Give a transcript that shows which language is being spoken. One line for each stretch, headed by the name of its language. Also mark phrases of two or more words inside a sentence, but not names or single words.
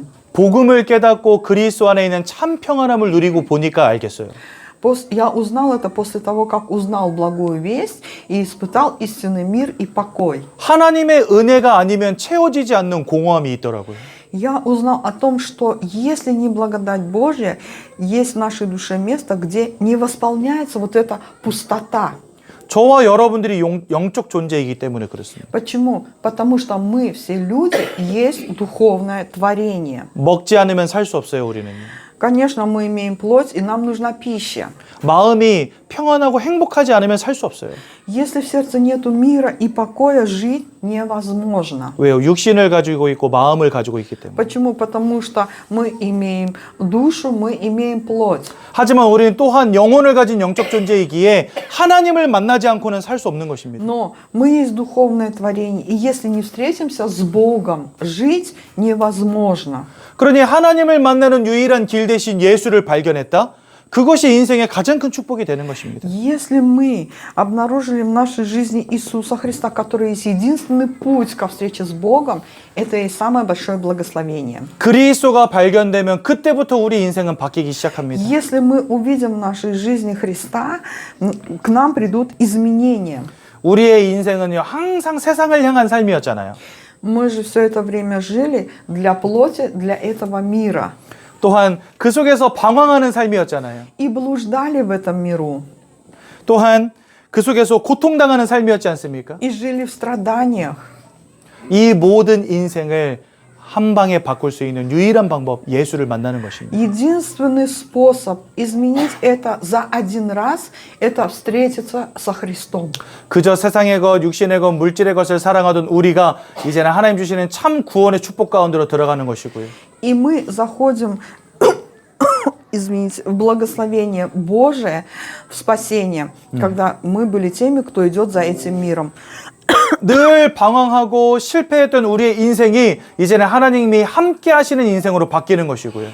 Korean: 복음을 깨닫고 그리스도 안에 있는 참 평안함을 누리고 보니까 알겠어요.
Russian: Я узнал это после того, как узнал благую весть и испытал истинный мир и покой.
Korean: 하나님의 은혜가 아니면 채워지지 않는 공허함이 있더라고요.
Russian: Я узнал о том, что если не благодать Божья, есть в нашей душе место, где не восполняется вот эта пустота.
Korean: 저와 여러분들이 영적 존재이기 때문에 그렇습니다.
Russian: Почему? Потому что мы, все люди, есть духовное творение.
Korean: 먹지 않으면 살 수 없어요, 우리는요.
Russian: Конечно, мы имеем плоть, и нам нужна пища.
Korean: 마음이 평안하고 행복하지 않으면 살 수 없어요.
Russian: Если в сердце нету мира и покоя, жить невозможно.
Korean: 왜요? 육신을 가지고 있고 마음을 가지고 있기 때문에.
Russian: Почему? Потому что мы имеем душу, мы имеем плоть.
Korean: 하지만 우리는 또한 영혼을 가진 영적 존재이기에 하나님을 만나지 않고는 살 수 없는 것입니다.
Russian: Но мы есть духовное творение, и если не встретимся с Богом, жить невозможно.
Korean: 그러니 하나님을 만나는 유일한 길 대신 예수를 발견했다? 그것이 인생의 가장 큰 축복이 되는 것입니다.
Russian: Если мы обнаружили в нашей жизни Иисуса Христа, который есть единственный путь ко встрече с Богом, это и самое большое благословение.
Korean: 그리스도가 발견되면 그때부터 우리 인생은 바뀌기 시작합니다.
Russian: Если мы увидим в нашей жизни Христа, к нам придут изменения.
Korean: 우리의 인생은요, 항상 세상을 향한 삶이었잖아요.
Russian: Мы же все это время жили для плоти, для этого мира.
Korean: 또한 그 속에서 방황하는 삶이었잖아요.
Russian: И блуждали в этом миру.
Korean: 또한 그 속에서 고통당하는 삶이었지 않습니까?
Russian: И жили в страданиях.
Korean: 이 모든 인생을 한 방에 바꿀 수 있는 유일한 방법, 예수를 만나는 것입니다.
Russian: Единственный способ изменить это за один раз, это встретиться со Христом.
Korean: 그저 세상의 것, 육신의 것, 물질의 것을 사랑하던 우리가 이제는 하나님 주시는 참 구원의 축복 가운데로 들어가는 것이고요.
Russian: И мы заходим, извините, в благословение Божие, в спасение, когда мы были теми, кто идет за этим миром.
Korean: 늘 방황하고 실패했던 우리의 인생이 이제는 하나님이 함께 하시는 인생으로 바뀌는 것이고요.